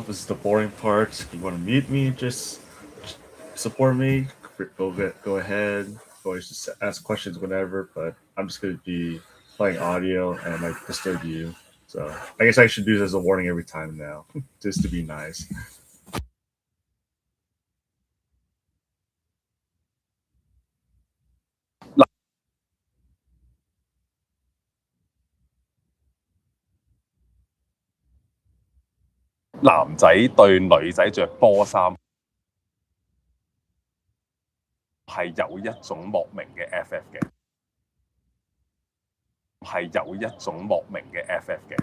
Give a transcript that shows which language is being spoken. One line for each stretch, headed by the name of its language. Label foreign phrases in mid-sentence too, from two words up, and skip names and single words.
English: This is the boring part. If you want to mute me, just support me. Go ahead. Always just ask questions whenever. But I'm just gonna be playing audio and I might disturb you. So I guess I should do this as a warning every time now, just to be nice.
Cantonese: 男仔對女仔着波衫係有一種莫名嘅 FF 嘅，係有一種莫名嘅 FF 嘅。